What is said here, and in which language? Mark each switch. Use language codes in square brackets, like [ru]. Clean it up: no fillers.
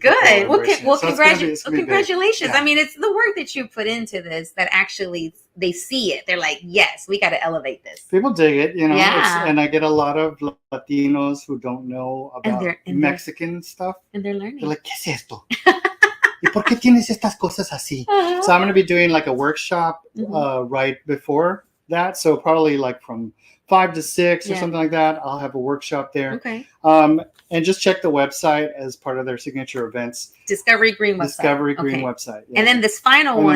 [en] good. Well, congratulations. Yeah. I mean, it's the work that you put into this that actually they see it. They're like, yes, we got to elevate this. People dig it, and I get a lot of Latinos who don't know about Mexican stuff. And they're learning. [es] They're like, ¿qué es esto? ¿Y por qué tienes estas cosas así? [en] So I'm going to be doing like a workshop right before that, so probably like from 5 to 6 or something like that. I'll have a workshop there. Okay. And just check the website as part of their signature events. Discovery Green website. Yeah. And then this final one.